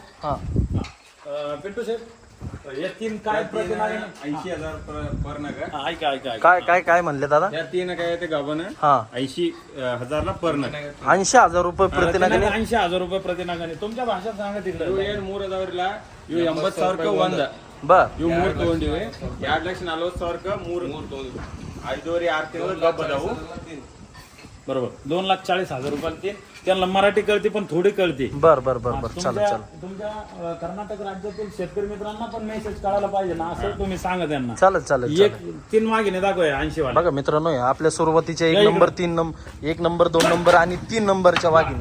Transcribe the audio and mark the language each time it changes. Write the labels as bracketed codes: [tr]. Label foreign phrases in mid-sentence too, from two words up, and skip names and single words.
[mr] हा पिंटू शेठ या तीन काय प्रतिनाग 80,000 पर नग ऐका ऐका काय काय काय म्हणले दादा? या तीन काय ते गाभण हा 80,000 पर नग 80,000 रुपये प्रतिनागाने. 80,000 रुपये प्रतिनागाने. तुमच्या भाषेत सांगा तिकडे. [kn] ಏನು 3,000 ಇವು 80,000 ಒಂದ [mr] बर [kn] ಇವು 3 ತಗೊಂಡಿವಿ 2,40,000 3 5 6 ತಿಂಗಳು ಗಬ್ಬ ಅದಾವು [mr] बरोबर 2,40,000 रुपयाला तीन. त्यांना मराठी कळते पण थोडी कळते. बर बर बर बर चालेल तुमच्या चालेल तुमच्या कर्नाटक राज्यातील शेतकरी मित्रांना पण मेसेज कळायला पाहिजे ना, असं तुम्ही सांगा त्यांना. चालेल चालेल एक 3 वाघिणी दाखवूया 80 वाला. बघा मित्रांनो, हे आपल्या सुरुवातीच्या 1 नंबर 3 नंबर 1 नंबर 2 नंबर आणि 3 नंबरच्या वाघिणी.